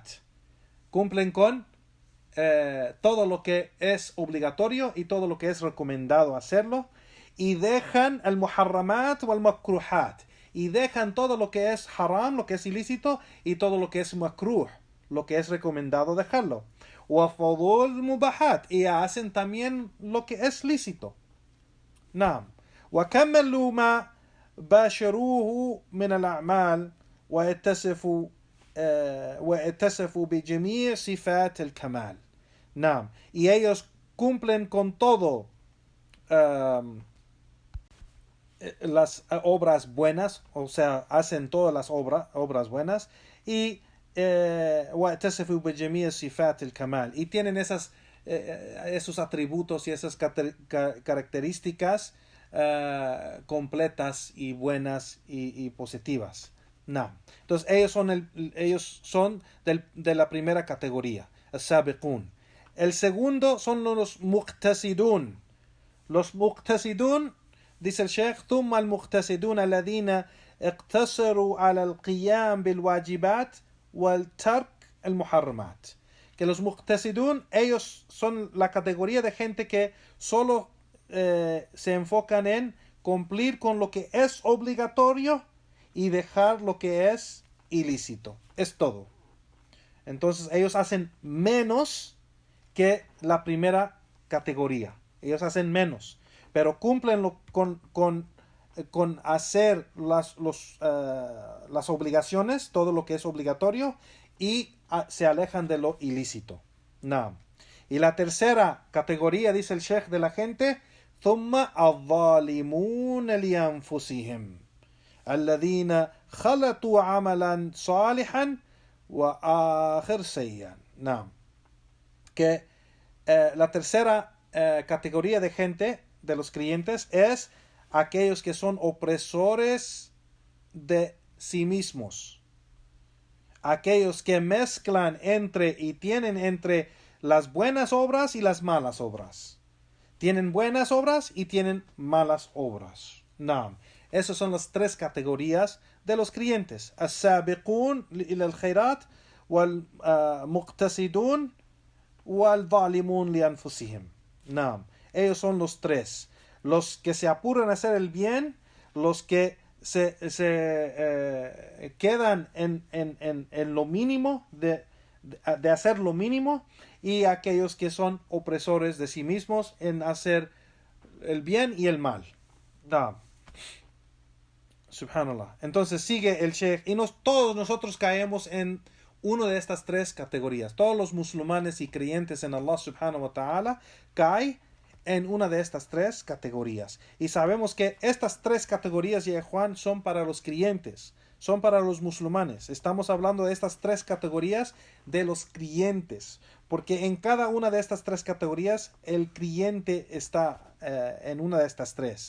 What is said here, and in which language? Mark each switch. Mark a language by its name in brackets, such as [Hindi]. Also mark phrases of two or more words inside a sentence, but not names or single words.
[Spanish] Cumplen con todo lo que es obligatorio y todo lo que es recomendado hacerlo, y dejan el muharramat o el makruhat, y dejan todo lo que es haram, lo que es ilícito, y todo lo que es makruh, lo que es recomendado dejarlo. [Arabic] وفعل المباحات, [Spanish] y hacen también lo que es lícito. Naam. [Arabic] وكملوا ما باشروه من الأعمال واتصفوا بجميع صفات الكمال. [Spanish] Naam. Y ellos cumplen con todo las obras buenas, o sea, hacen todas las obras buenas, y [Arabic] واتصفوا بجميع صفات الكمال, [Spanish] y tienen esos atributos y esas características completas y buenas y positivas. No. Entonces ellos son de la primera categoría, السابقون. El segundo son los muqtasidun. Los muqtasidun, dice el Sheikh, [Arabic] ثم المقتصدون الذين اقتصروا على القيام بالواجبات والترك المحرمات. [Spanish] Que los muqtasidun, ellos son la categoría de gente que solo se enfocan en cumplir con lo que es obligatorio y dejar lo que es ilícito. Es todo. Entonces ellos hacen menos que la primera categoría. Ellos hacen menos, pero cumplen con hacer las obligaciones, todo lo que es obligatorio, y se alejan de lo ilícito. No. Y la tercera categoría, dice el Sheikh, de la gente, [Arabic] ثم الظالمون لأنفسهم. الذين خلطوا عملا صالحا وآخر سيئا. نعم. [Spanish] Que la tercera categoría de gente, de los creyentes, es aquellos que son opresores de sí mismos. Aquellos que mezclan entre y tienen entre las buenas obras y las malas obras. Tienen buenas obras y tienen malas obras. Naam. Esas son las tres categorías de los creyentes. [Arabic] السابقون إلى الخيرات والمقتصدون والظالمون لأنفسهم. [Spanish] Naam. Ellos son los tres. Los que se apuran a hacer el bien, los que se quedan en lo mínimo de hacer lo mínimo, y aquellos que son opresores de sí mismos en hacer el bien y el mal. Subhanallah. Entonces sigue el Sheikh, y todos nosotros caemos en una de estas tres categorías. Todos los musulmanes y creyentes en Allah [Arabic] سبحانه وتعالى [Spanish] caen en una de estas tres categorías. Y sabemos que estas tres categorías, ya Juan, son para los creyentes, son para los musulmanes. Estamos hablando de estas tres categorías de los creyentes, porque en cada una de estas tres categorías el creyente está en una de estas tres.